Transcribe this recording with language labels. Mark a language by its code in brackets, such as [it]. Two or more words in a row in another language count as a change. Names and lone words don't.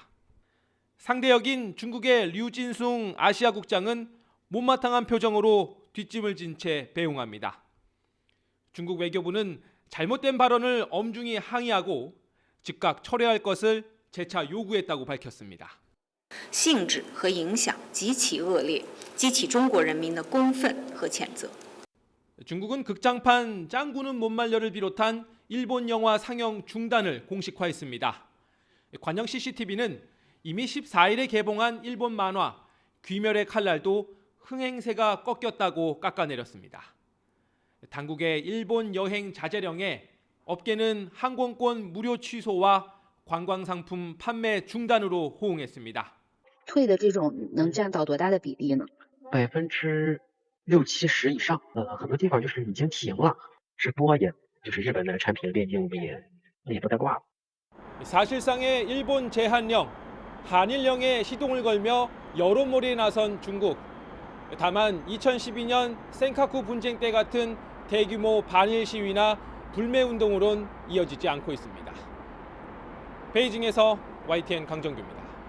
[ko] 상대역인 중국의 류진숭 아시아국장은 못마땅한 표정으로 뒷짐을 진 채 배웅합니다. 중국 외교부는 잘못된 발언을 엄중히 항의하고 즉각 철회할 것을 재차 요구했다고 밝혔습니다. [zh] 性质和影响极其恶劣，激起中国人民的公愤和谴责。 [ko] 중국은 극장판 짱구는 못 말려를 비롯한 일본 영화 상영 중단을 공식화했습니다. 관영 CCTV는 이미 14일에 개봉한 일본 만화 귀멸의 칼날도 흥행세가 꺾였다고 깎아내렸습니다. 당국의 일본 여행 자제령에 업계는 항공권 무료 취소와 관광상품 판매 중단으로 호응했습니다. [zh] 退的这种能占到多大的比例呢？60%、70%以上。很多地方就是已经停了，直播也就是日本的产品链接我们也都在挂了。 [ko] 사실상의 일본 제한령, 한일령에 시동을 걸며 여론몰이에 나선 중국. 다만 2012년 센카쿠 분쟁 때 같은 대규모 반일 시위나 불매 운동으론 이어지지 않고 있습니다. 베이징에서 YTN 강정규입니다.